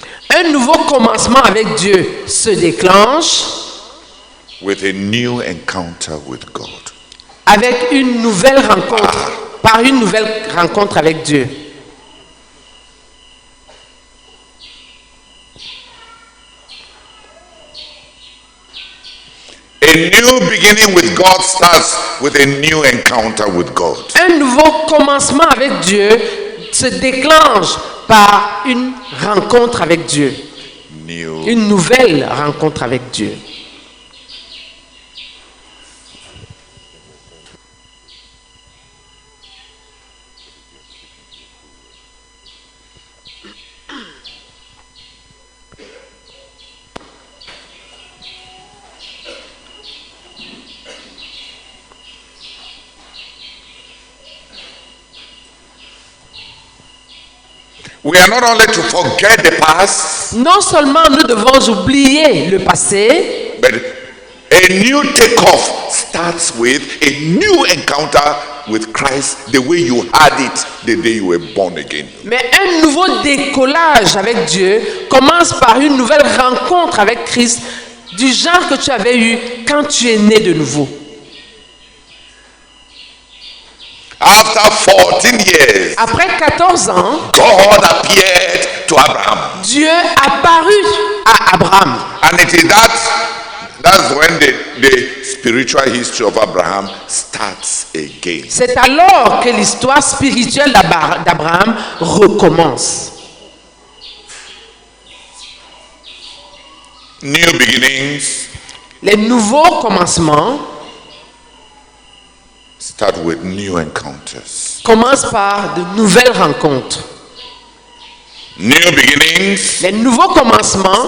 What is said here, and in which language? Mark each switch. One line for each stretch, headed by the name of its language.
French: Un nouveau commencement avec Dieu se déclenche.
English: With a new encounter with God.
French: Avec une nouvelle rencontre. Par une nouvelle rencontre avec Dieu.
English: A new beginning with God starts with a new encounter with God.
French: Un nouveau commencement avec Dieu se déclenche par une rencontre avec Dieu. Une nouvelle rencontre avec Dieu.
English: We are not only to forget the past,
French: Non seulement nous devons oublier le passé,
English: but a new takeoff starts with a new encounter with Christ, the way you had it the day you were born again.
French: mais un nouveau décollage avec Dieu commence par une nouvelle rencontre avec Christ du genre que tu avais eu quand tu es né de nouveau.
English: After 14 years,
French: Après 14 ans,
English: God appeared to Abraham.
French: Dieu apparut à Abraham.
English: And it is that's when the spiritual history of Abraham starts again.
French: C'est alors que l'histoire spirituelle d'Abraham recommence.
English: New beginnings
French: Les nouveaux commencements
English: start with new encounters.
French: commencent par de nouvelles rencontres.
English: New beginnings
French: Les nouveaux commencements